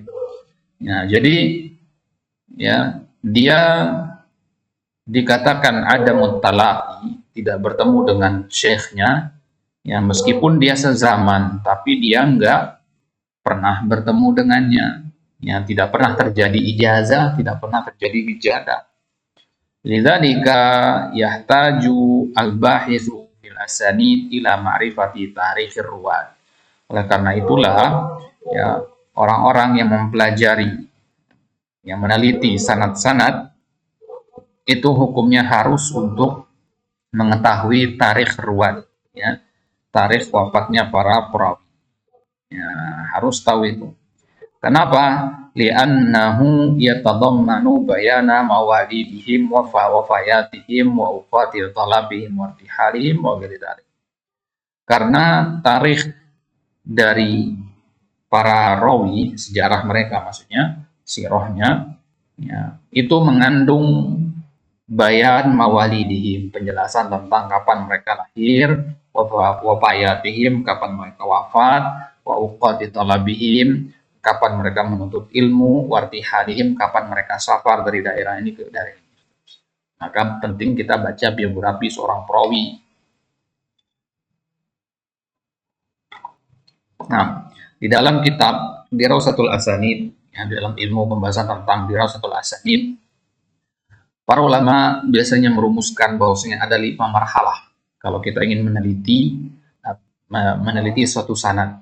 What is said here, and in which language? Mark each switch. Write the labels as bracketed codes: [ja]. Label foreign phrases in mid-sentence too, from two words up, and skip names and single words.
[id] Ya, jadi, ya, dia dikatakan ada mutalaki, tidak bertemu dengan syekhnya, ya, meskipun dia sezaman, tapi dia enggak pernah bertemu dengannya, ya, tidak pernah terjadi ijazah, tidak pernah terjadi wijadah. [ar] لذلك يحتاج الباحث في الأسانيد إلى معرفة تاريخ الرواة. [id] Oleh karena itulah, ya, orang-orang yang mempelajari, yang meneliti sanad-sanad, itu hukumnya harus untuk mengetahui [ar] تاريخ الرواة, [id] ya, tarikh wafatnya para perawi. Ya, harus tahu itu. Kenapa? [ar] لأنه يتضمن بيان مواليدهم ووفياتهم وأوقات طلبهم وارتحالهم وغير ذلك. [id] Karena tarikh dari para rawi, sejarah mereka maksudnya, sirahnya, ya, itu mengandung [ar] بيان مواليدهم, [id] penjelasan tentang kapan mereka lahir, wafayatihim, kapan mereka wafat, [ar] وأوقات طلبهم, [id] kapan mereka menuntut ilmu, wartihalihim, kapan mereka safar dari daerah ini ke daerah ini. Maka penting kita baca biografi seorang perawi. Nah, di dalam kitab Dirausatul Asanid, ya, di dalam ilmu pembahasan tentang Dirausatul Asanid, para ulama biasanya merumuskan bahwasanya ada 5 marhalah kalau kita ingin meneliti suatu sanad.